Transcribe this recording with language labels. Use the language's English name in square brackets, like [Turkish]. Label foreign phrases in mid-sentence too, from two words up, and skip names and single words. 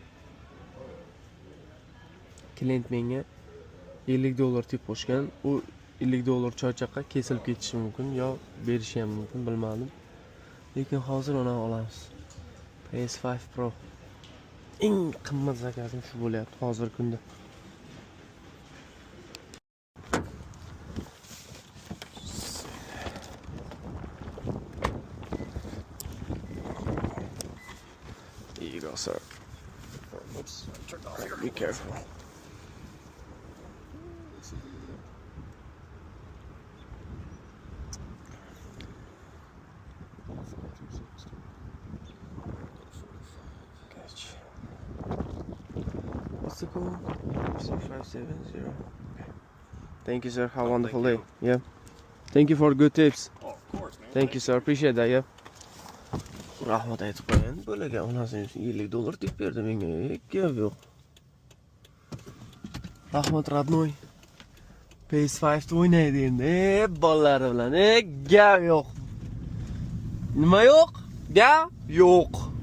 [Uzbek] Klient menga 50 dollar tip qo'shgan. U 50 dollar choychaqa kesilib ketishi mumkin yo berishi ham mumkin, bilmadim. Lekin hozir uni olamiz. PS5 Pro. Eng qimmat zakazim shu bo'lyapti hozirgi kunda. [English] Here you go, sir. Oops, turned off here. Be careful. Gotcha. What's the code? 6570. Okay. Thank you, sir. Have a wonderful day. Yeah. Thank you for good tips. Oh, of course, man. Thank you, sir. Appreciate that. Yeah. [Uzbek] Rahmat aytib qo'yayin. Bo'laga onasining 50 dollar deb berdi menga. Gap yo'q. Rahmat, родной. PS5 da o'ynaydi endi. Bolalari bilan. Gap yo'q. Nima yo'q? Gap yo'q.